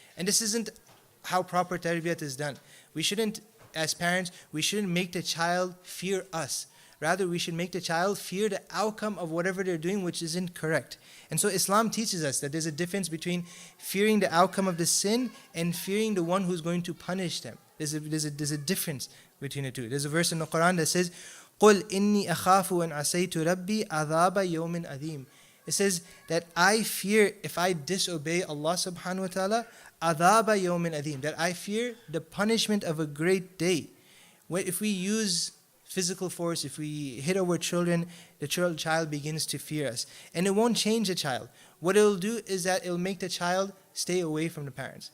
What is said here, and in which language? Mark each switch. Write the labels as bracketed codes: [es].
[en] And this isn't how proper tarbiyat is done. We shouldn't, as parents, we shouldn't make the child fear us. Rather, we should make the child fear the outcome of whatever they're doing, which isn't correct. And so Islam teaches us that there's a difference between fearing the outcome of the sin and fearing the one who's going to punish them. There's a difference between the two. There's a verse in the Quran that says, [ar] قُلْ إِنِّي أَخَافُ أَنْ عَصَيْتُ رَبِّي عَذَابَ يَوْمٍ أَذِيمٍ. [en] It says that I fear if I disobey Allah subhanahu wa ta'ala, [ar] عَذَابَ يَوْمٍ أَذِيمٍ, [en] that I fear the punishment of a great day. If we use physical force, if we hit our children, the child begins to fear us. And it won't change the child. What it'll do is that it'll make the child stay away from the parents.